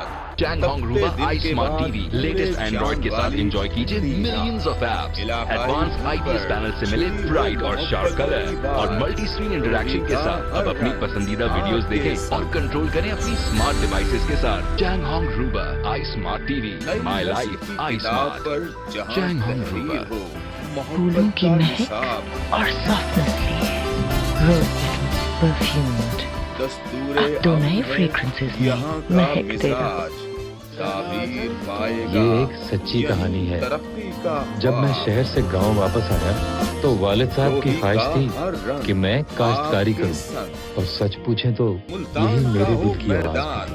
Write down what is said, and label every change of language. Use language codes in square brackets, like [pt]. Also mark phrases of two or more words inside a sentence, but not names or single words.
[ur] Changhong Ruba iSmart TV, [en] latest Android [ur] کے ساتھ انجوائے کیجئے [en] millions of apps, advance IPS panel [ur] سے ملے برائٹ اور [en] sharp color [ur] اور [en] multi screen interaction [ur] کے ساتھ اب اپنی پسندیدہ ویڈیوز دیکھیں اور کنٹرول کریں اپنی [en] smart devices [ur] کے ساتھ۔ [en] Changhong Ruba iSmart TV, My Life iSmart. Changhong Ruba. [ur] پھولوں کی مہک اور صاف نسلی [en] rose perfumed, [ur] اب تو نئے فریگرنسز میں مہک دے رہا۔ یہ ایک سچی کہانی ہے۔ جب میں شہر سے گاؤں واپس آیا تو والد صاحب کی خواہش تھی کہ میں کاشتکاری کروں، اور سچ پوچھیں تو یہی میرے دل کی آواز تھی۔